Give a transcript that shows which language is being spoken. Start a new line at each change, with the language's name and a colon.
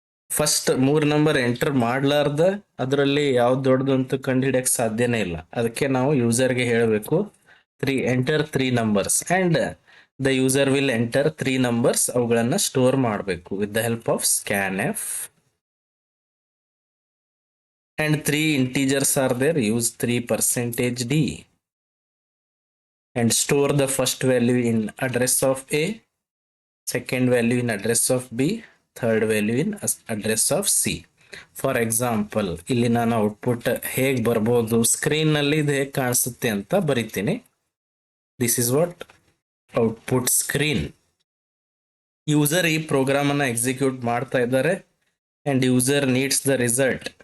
Kannada: First ಮೂರ್ number enter ಮಾಡ್ಲಾರ್ದ ಅದರಲ್ಲಿ ಯಾವ್ದು ದೊಡ್ಡದು ಅಂತ ಕಂಡುಹಿಡಿಯಕ್ ಸಾಧ್ಯನೇ ಇಲ್ಲ. ಅದಕ್ಕೆ ನಾವು ಯೂಸರ್ಗೆ ಹೇಳಬೇಕು,
English: Enter three numbers, and the user will enter three numbers.
Kannada: ಅವುಗಳನ್ನ ಸ್ಟೋರ್ ಮಾಡಬೇಕು
English: With the help of scanf. And three integers are there, use 3%d and store the first value in address of A, second value in address of B, third value in address of C.
Kannada: For example ಇಲ್ಲಿ ನಾನು output ಹೇಗೆ ಬರ್ಬೋದು, screen ನಲ್ಲಿ ಇದು ಹೇಗೆ ಕಾಣಿಸುತ್ತೆ ಅಂತ ಬರಿತೀನಿ.
English: This is what output screen.
Kannada: User ಈ ಪ್ರೋಗ್ರಾಮ್ ಅನ್ನ ಎಕ್ಸಿಕ್ಯೂಟ್ ಮಾಡ್ತಾ ಇದ್ದಾರೆ,
English: And user needs the result.